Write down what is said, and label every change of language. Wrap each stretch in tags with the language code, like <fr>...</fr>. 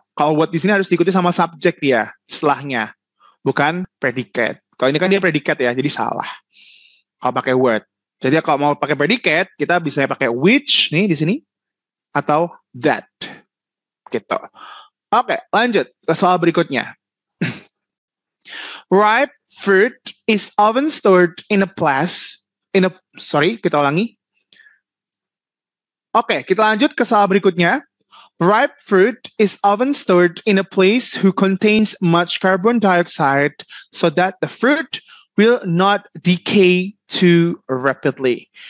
<id>Kalau what di sini harus diikuti sama subjek dia setelahnya. Bukan predicate. Kalau ini kan dia predikat ya, jadi salah. Kalau pakai word. Jadi kalau mau pakai predicate, kita bisa pakai which nih di sini atau that. Gitu. Oke, lanjut ke soal berikutnya.</id> <en>Ripe fruit is often stored in a</en> <id>kita ulangi. Oke, kita lanjut ke soal berikutnya.</id> <en>Ripe fruit is often stored in a place who contains much carbon dioxide so that the fruit will not decay too rapidly.</en>